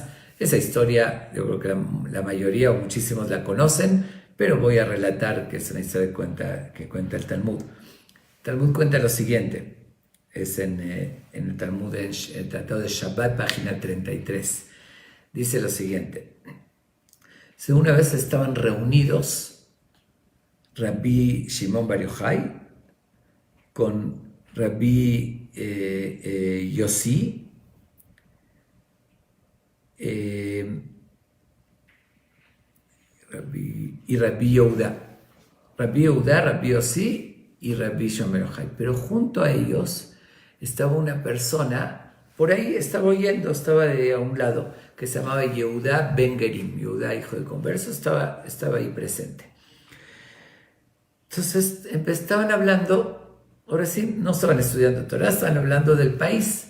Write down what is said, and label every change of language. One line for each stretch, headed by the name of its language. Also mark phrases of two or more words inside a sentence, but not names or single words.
Spanish: Esa historia, yo creo que la mayoría o muchísimos la conocen, pero voy a relatar que es una historia que cuenta el Talmud. El Talmud cuenta lo siguiente, es en el Talmud, el Tratado de Shabbat, página 33. Dice lo siguiente. Una vez estaban reunidos Rabbi Shimon Bar Yochai con Rabbi Yossi y Rabbi Yehuda. Rabbi Yehuda, Rabbi Yossi y Rabbi Shimon Bar Yochai. Pero junto a ellos estaba una persona, por ahí estaba oyendo, estaba de a un lado, que se llamaba Yehuda Ben Gerim. Yehuda, hijo de converso, estaba ahí presente. Entonces estaban hablando, ahora sí, no estaban estudiando Torah, estaban hablando del país.